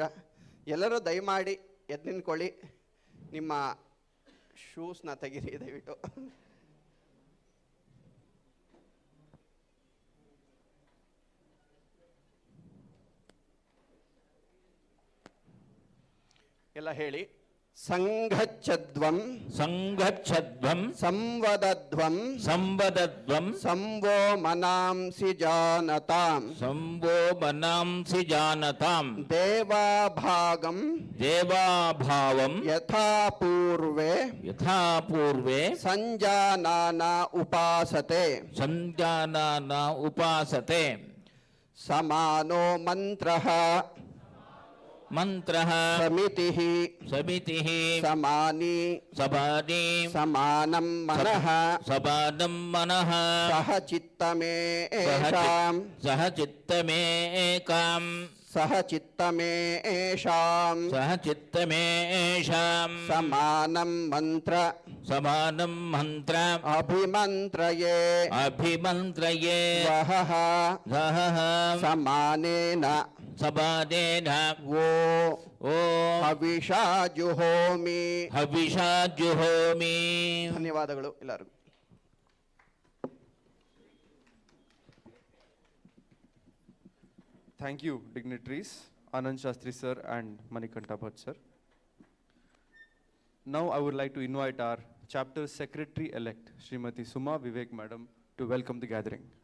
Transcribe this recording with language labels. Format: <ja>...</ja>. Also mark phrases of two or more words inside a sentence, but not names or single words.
<kn>ಎಲ್ಲರೂ ದಯಮಾಡಿ ಎದ್ದು ನಿಂತ್ಕೊಳ್ಳಿ, ನಿಮ್ಮ ಶೂಸ್ನ ತೆಗೀರಿ ದಯವಿಟ್ಟು. ಎಲ್ಲ ಹೇಳಿ.</kn> <sa>ಸಂಘಚ್ಛದ್ವಂ ಸಂಘಚ್ಛದ್ವಂ ಸಂವದಧ್ವಂ ಸಂವದಧ್ವಂ ಸಂವೋ ಮನಾಂಸಿ ಜಾನತಾಂ ಸಂವೋ ಮನಾಂಸಿ ಜಾನತಾಂ ದೇವಾಭಾಗಂ ದೇವಾಭಾವಂ ಯಥಾ ಪೂರ್ವೆ ಸಂಜಾನಾನ ಉಪಾಸತೆ ಸಂಜಾನಾನ ಉಪಾಸತೆ ಸಮಾನೋ ಮಂತ್ರಃ ಸಮಿತಿಃ ಸಮಾನಿ ಸಮಾನಂ ಮನಃ ಸಹ ಚಿತ್ತಮೇಷಾಂ ಸಮಾನಂ ಮಂತ್ರ ಅಭಿಮಂತ್ರಯೇ ವಹಃ ಸಮಾನೇನ ಓ ಹವಿಷಾ ಜುಹೋಮಿ.</sa> <kn>ಧನ್ಯವಾದಗಳು ಎಲ್ಲರಿಗೂ.</kn> <en>Thank you, dignitaries, Anand Shastri sir and Manikanta Bhatt sir. Now I would like to invite our chapter secretary-elect, Srimati Suma Vivek madam, to welcome the gathering.</en>